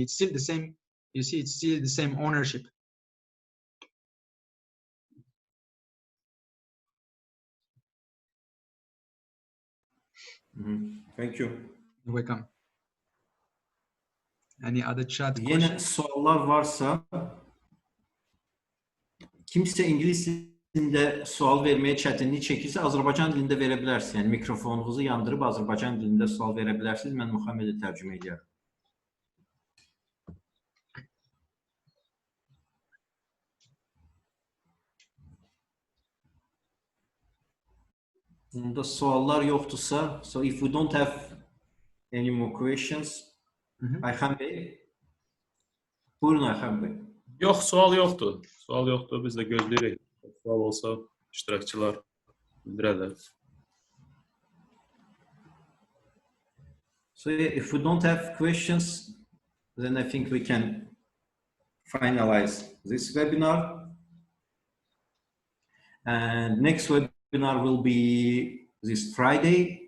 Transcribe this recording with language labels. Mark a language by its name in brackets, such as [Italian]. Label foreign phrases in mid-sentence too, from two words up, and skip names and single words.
[English] It's still the same, you see, it's still the same ownership. Thank you. You're welcome. Any other chat Yine questions? [Azerbaijani] sorular varsa, kimse İngiliz dilinde sual vermeye çətinlik çəkirsə, Azərbaycan dilində verə bilərsiniz. Yəni mikrofonunuzu yandırıb Azərbaycan dilində sual verə bilərsiniz. Mən Muhammedə tərcümə edərəm. Bunda suallar yoxdursa, [English] so if we don't have any more questions, [Azerbaijani] Ayxan Bey. Buyurun Ayxan Bey. Yox, sual yoxdur. Sual yoxdur. Biz də gözləyirik. Sual olsa iştirakçılar bildirərlər. [English] So if we don't have questions, then I think we can finalize this webinar. And next webinar will be this Friday.